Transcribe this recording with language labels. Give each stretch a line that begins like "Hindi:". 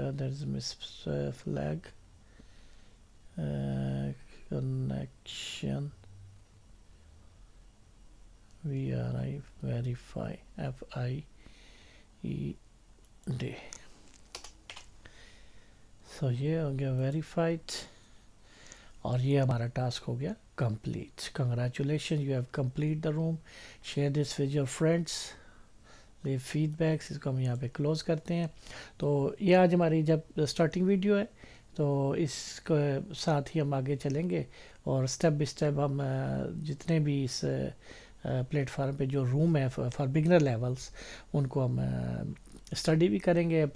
English: There is miss flag connection we are I verify FIED.
Urdu: سو یہ ہو گیا verified اور یہ ہمارا ٹاسک ہو گیا complete.
English: Congratulation, you have complete the room. Share this with your friends. Leave feedbacks.
Urdu: اس کو ہم یہاں پہ کلوز کرتے ہیں. تو یہ آج ہماری جب اسٹارٹنگ ویڈیو ہے تو اس کے ساتھ ہی ہم آگے چلیں گے اور اسٹیپ بائی اسٹیپ ہم جتنے بھی اس پلیٹ فارم پہ جو روم ہے فار بگنر لیولس ان کو ہم اسٹڈی بھی کریں گے.